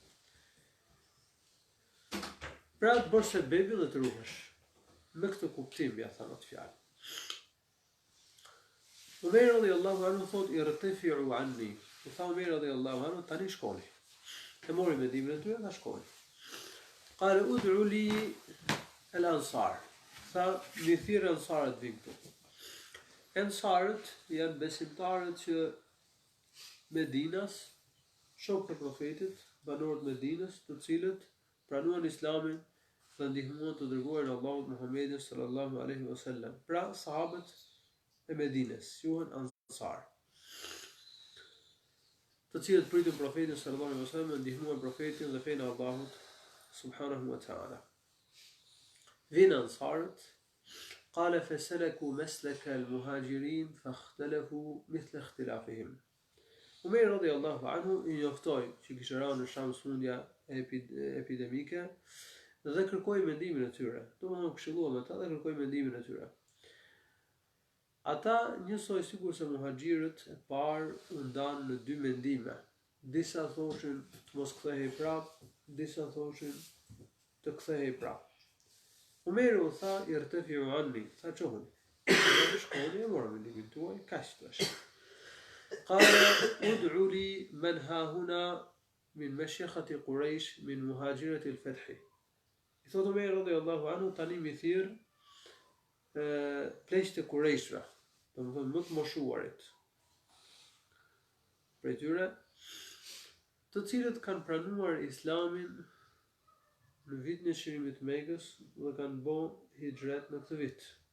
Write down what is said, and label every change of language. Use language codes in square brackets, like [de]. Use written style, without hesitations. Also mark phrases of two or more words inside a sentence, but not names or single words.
[sq] Pra të bësh sebebi dhe të ruhesh. Me këtë kuptim ja thanë atë fjalë. Umerit [ar] رضي الله عنه [sq] thot [ar] ارتفعوا عني. [sq] U tha Umerit [ar] رضي الله عنه [sq] tani shkoni. E mori mendimin e tyre dhe shkoni. [ar] قال ادعوا لي الأنصار. [sq] Tha mi thirr ansarët vinë këtu. Ansarët janë besimtarët që Medinas, shokët e profetit, banorët Medinës, të cilët pranuan Islamin dhe ndihmuan të dërguarin e Allahut Muhammedin [ar] صلى الله عليه وسلم. [sq] Pra sahabët e Medinës quhen ansar, të cilët pritën profetin [ar] صلى الله عليه وسلم, [sq] ndihmuan profetin dhe fenë e Allahut [ar] سبحانه وتعالى. [sq] Vinë ansarët, [ar] قال فسلكوا مسلك المهاجرين فاختلفوا مثل اختلافهم. [sq] Umerit [ar] رضي الله عنه [sq] I njoftoi që kishte rënë në Sham smundja epidemike dhe kërkoi mendimin e tyre. Domethënë këshilluam ata dhe kërkoi mendimin e tyre. Ata njësoj sikur se muhaxhirët e parë u ndanë në dy mendime. Disa thoshin të mos kthehej prapë, disa thoshin të kthehej prapë. Umeri u tha [ar] ارتفعوا عني, [sq] tha çohuni. Shkoni e morën mendimin tuaj, kaq thash. [ar] قال ادعوا لي من ها هنا من مشيخة قريش من مهاجرة الفتح. [sq] I thot Umeri [ar] رضي الله عنه [sq] tani mi thirr pleqtë e Qurayshve, domethënë më të moshuarit prej tyre, të cilët kanë pranuar Islamin në vitin e çlirimit të Mekës dhe kanë bërë hijret në këtë vit.